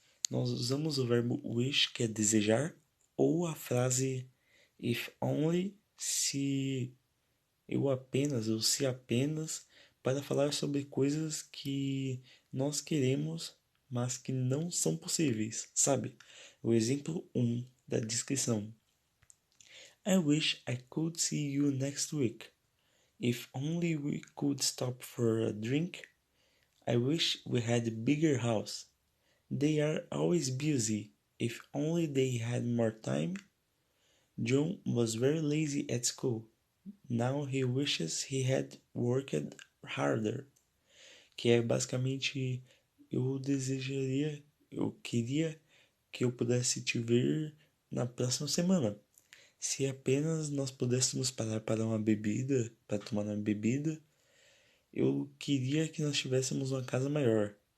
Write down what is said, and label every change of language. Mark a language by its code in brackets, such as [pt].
[pt] Nós usamos o verbo wish, que é desejar, ou a frase [en] if only, [pt] se eu apenas ou se apenas, para falar sobre coisas que nós queremos, mas que não são possíveis, sabe? O exemplo 1 da descrição. [en] I wish I could see you next week. If only we could stop for a drink. I wish we had a bigger house. They are always busy. If only they had more time. John was very lazy at school. Now he wishes he had worked harder. [pt] Que é basicamente eu queria que eu pudesse te ver na próxima semana. Se apenas nós pudéssemos parar para uma bebida, para tomar uma bebida, eu queria que nós tivéssemos uma casa maior.